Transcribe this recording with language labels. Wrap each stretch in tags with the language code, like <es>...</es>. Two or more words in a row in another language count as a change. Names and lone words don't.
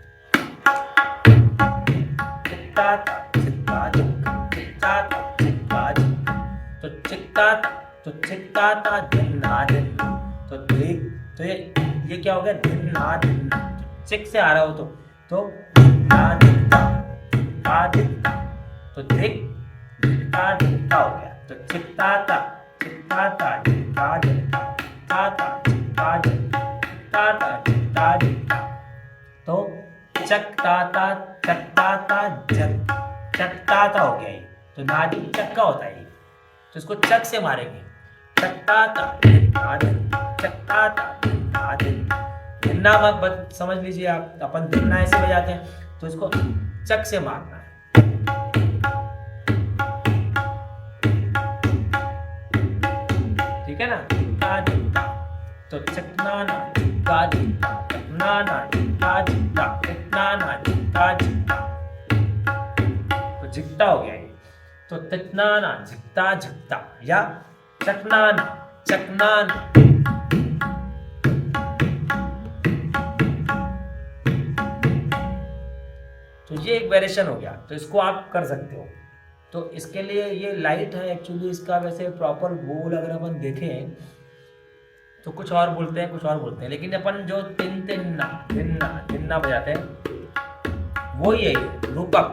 <hi>तो चिक्का ता दिन्ना दिन। तो ये क्या हो गया दिन्ना दिन। चिक से आ रहा हो तो दिन्ना दिन्ना तो दिख दिक्ता दिक्ता हो गया। तो चिक्ता ता दिक्ता दिक्ता ता चिक्ता दिक्ता दिक्ता। तो चकता ता चकता ता हो गया ये। तो नादी चक्का होता है ये, तो इसको चक से मारेंगे। चकता ता दिन्ना मत समझ लीजिए आप, अपन दिन्ना ऐसे बजाते हैं, तो इसको चक से मारना है। ठीक है ना। तो चकनाना तो झिकता हो गया ये। तो तचनाना झिकता झिकता या चकनाना चकनाना। तो ये एक वेरिएशन हो गया, तो इसको आप कर सकते हो। तो इसके लिए ये लाइट है एक्चुअली, इसका वैसे प्रॉपर बोल अगर अपन देखें तो कुछ और बोलते हैं कुछ और बोलते हैं, लेकिन अपन जो तिन तिन्ना तिन्ना तिन्ना बजाते हैं वो यही है रूपक।</hi>